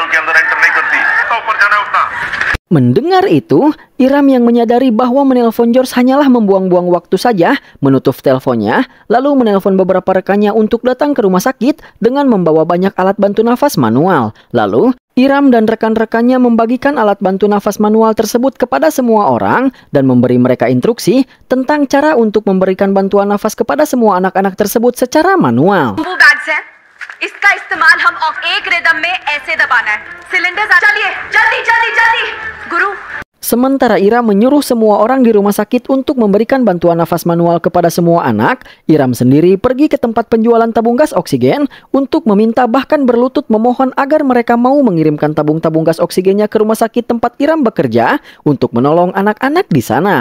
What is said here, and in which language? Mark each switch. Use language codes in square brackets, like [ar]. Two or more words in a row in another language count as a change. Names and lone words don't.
[id] Mendengar itu, Iram yang menyadari bahwa menelpon George hanyalah membuang-buang waktu saja, menutup teleponnya, lalu menelpon beberapa rekannya untuk datang ke rumah sakit dengan membawa banyak alat bantu nafas manual. Lalu, Iram dan rekan-rekannya membagikan alat bantu nafas manual tersebut kepada semua orang dan memberi mereka instruksi tentang cara untuk memberikan bantuan nafas kepada semua anak-anak tersebut secara manual. [hi] इसका इस्तेमाल हम एक रिदम में ऐसे दबाना है सिलेंडर चलिए जल्दी जल्दी जल्दी गुरु [id] Sementara Iram menyuruh semua orang di rumah sakit untuk memberikan bantuan nafas manual kepada semua anak, Iram sendiri pergi ke tempat penjualan tabung gas oksigen untuk meminta bahkan berlutut memohon agar mereka mau mengirimkan tabung-tabung gas oksigennya ke rumah sakit tempat Iram bekerja untuk menolong anak-anak di sana.